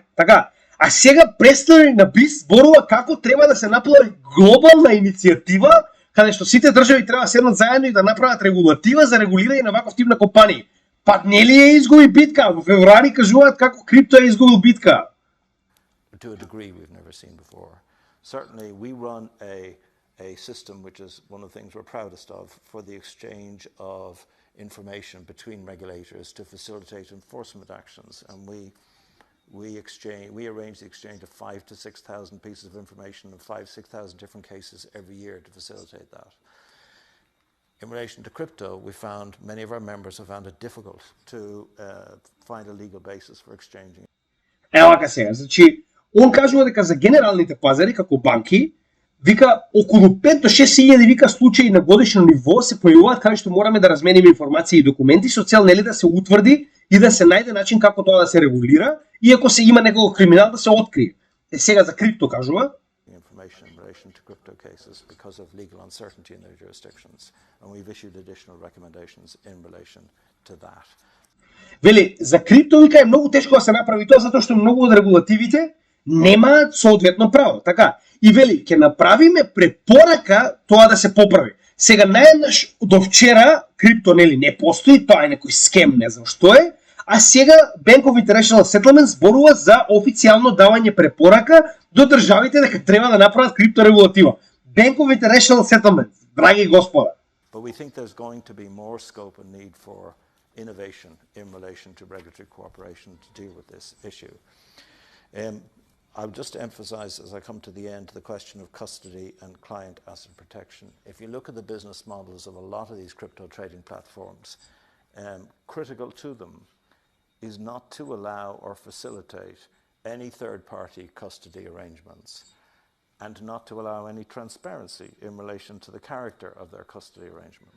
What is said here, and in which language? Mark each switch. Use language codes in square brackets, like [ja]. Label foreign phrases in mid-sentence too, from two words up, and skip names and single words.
[mk] Така. А сега представи на БИС зборува како треба да се направи глобална иницијатива, каде што сите држави треба да седнат заедно и да направат регулатива за регулирање на ваков тип на компании. Па нели ја изгуби битка? Во февруари кажуваат како крипто ја изгубил битка. [en] To a degree we've never seen before. Certainly we run a system which is one of the things we're proudest of for the exchange of information between regulators to facilitate enforcement actions, and we arrange the exchange of 5,000 to 6,000 pieces of information in 5,000-6,000 different cases every year to facilitate that. In relation to crypto, we found many of our members have found it difficult to find a legal basis for exchanging. [mk] Ева ка сега, значи, он кажува дека за генералните пазари, како банки, вика околу 5 до 6.000 вика случаи на годишно ниво се појавуваат каде што мораме да размениме информации и документи со цел нели да се утврди и да се најде начин како тоа да се регулира и ако се има некој криминал да се открие. Сега за крипто кажува [en] information in relation to crypto cases because of legal uncertainty in their jurisdictions, and we've issued additional recommendations in relation to that. [mk] Вели, за крипто вика е многу тешко да се направи тоа затоа што многу од регулативите немаат соодветно право, така? И вели, ќе направиме препорака тоа да се поправи. Сега наеднаш до вчера крипто нели не постои, тоа е некој скем, не знам што е, а сега Bank of International Settlement зборува за официјално давање препорака до државите дека треба да направат крипторегулатива. Bank of International Settlement, драги господа. [en] But we think there's going to be more scope and need for innovation in relation to regulatory cooperation to deal with this issue. I'll just emphasize as I come to the end the question of custody and client asset protection. If you look at the business models of a lot of these crypto trading platforms, critical to them is not to allow or facilitate any third-party custody arrangements and not to allow any transparency in relation to the character of their custody arrangements.